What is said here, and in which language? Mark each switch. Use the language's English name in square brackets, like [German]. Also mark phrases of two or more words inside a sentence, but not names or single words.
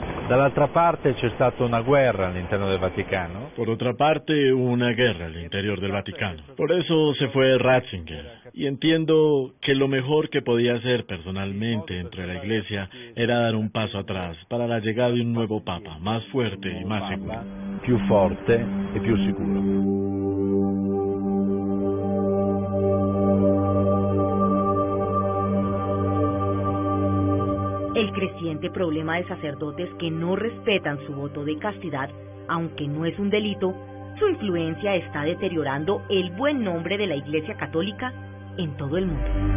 [Italian] Dall'altra parte c'è stata una guerra all'interno del Vaticano. [Spanish] Por otra parte, hubo una guerra al interior del Vaticano. Por eso se fue Ratzinger. Y entiendo que lo mejor que podía hacer personalmente dentro de la Iglesia era dar un paso atrás para la llegada de un nuevo Papa, más fuerte y más seguro. [Italian] Più forte e più sicuro. [Spanish] El creciente problema de sacerdotes que no respetan su voto de castidad, aunque no es un delito, su influencia está deteriorando el buen nombre de la Iglesia Católica en todo el mundo.